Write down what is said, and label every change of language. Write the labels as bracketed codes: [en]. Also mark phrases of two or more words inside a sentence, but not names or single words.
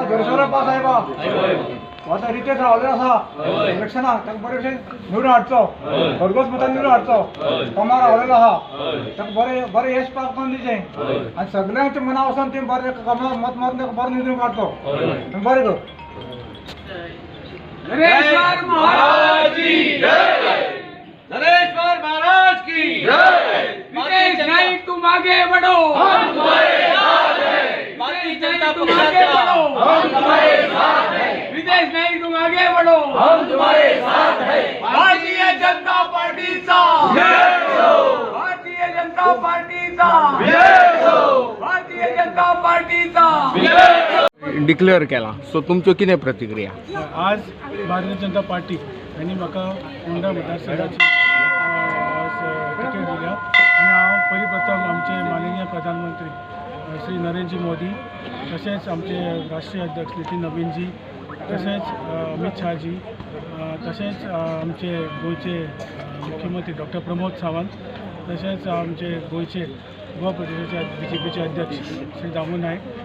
[kok] पास आता रितेश रावले आसा इलेक्शनाक ताका बरें निवडून हाडचो भरघोस मतान निवडून हाडचो कमार रावलेलो आहा ताका बरें यश पावोवन दिचें आनी सगळ्यांच्या मना वचून तें बरें कमार मत बरें निवडून काडचो बरें कर [hi] नरेश्वर महाराज की जय। नरेश्वर महाराज की जय। रितेश नाईक तुम आगे बढ़ो, हम तुम्हारे साथ हैं। भारतीय जनता तुम आगे बढ़ो, हम तुम्हारे साथ हैं। रितेश नाईक तुम आगे बढ़ो, हम तुम्हारे साथ हैं। [kok] भारतीय जनता पार्टीचा [hi] जय हो। [kok] भारतीय जनता पार्टीचा [hi] जय हो। [kok] भारतीय जनता पार्टीचा [hi] जय हो। [kok] डिक्लेअर केला सो तुमच्यो कितें प्रतिक्रिया? आज भारतीय जनता पार्टी यांनी म्हाका फोंडा मतदारसंघाची तिकेट दिल्या आणि हांव पयलीं प्रथम आमचे माननीय प्रधानमंत्री श्री नरेंद्र मोदी तशेंच आमचे राष्ट्रीय अध्यक्ष नितीन नवीनजी तशेंच अमित शाहजी तशेंच आमचे गोंयचे मुख्यमंत्री डॉक्टर प्रमोद सावंत तशेंच आमचे गोंयचे गोवा प्रदेशाचे BJPचे अध्यक्ष श्री दामू नायक